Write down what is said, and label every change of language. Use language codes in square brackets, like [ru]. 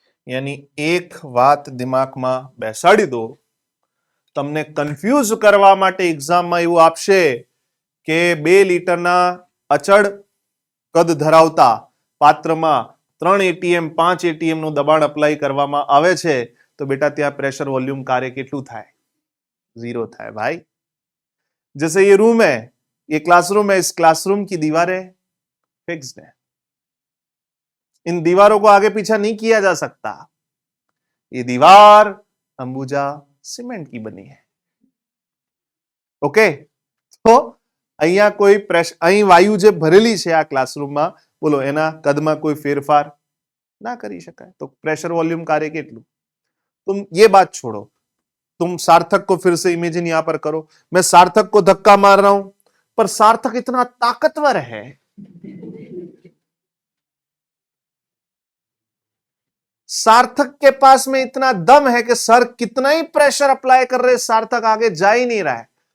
[gu] યાની એક વાત દિમાગમાં બેસાડી દો, તમને કન્ફ્યુઝ કરવા માટે એક્ઝામમાં એવું આપશે કે 2 લીટરના અચળ કદ ધરાવતા પાત્રમાં 3 એટીએમ 5 એટીએમ નું દબાણ અપ્લાય કરવામાં આવે છે, તો બેટા ત્યાં प्रेशर वॉल्यूम कार्य કેટલું થાય? 0 થાય भाई. [hi] जैसे ये रूम है, ये क्लासरूम है, इस क्लासरूम की दीवारें फिक्स्ड है, इन दीवारों को आगे पीछा नहीं किया जा सकता. ये दीवार अंबुजा सीमेंट की बनी है. [gu] ओके, तो અહીંયા કોઈ પ્રેશર, અહીં વાયુ જે ભરેલી છે આ ક્લાસરૂમમાં, બોલો એના કદમાં કોઈ ફેરફાર ના કરી શકાય. તો प्रेशर वॉल्यूम कार्य કેટલું? [hi] तुम ये बात छोड़ो, तुम सार्थक को फिर से इमेजिन यहां पर करो. मैं सार्थक को धक्का मार रहा हूं, पर सार्थक इतना ताकतवर है, सार्थक के पास में इतना दम है कि सर कितना ही प्रेशर अप्लाई कर रहे, सार्थक आगे जा ही नहीं रहा है.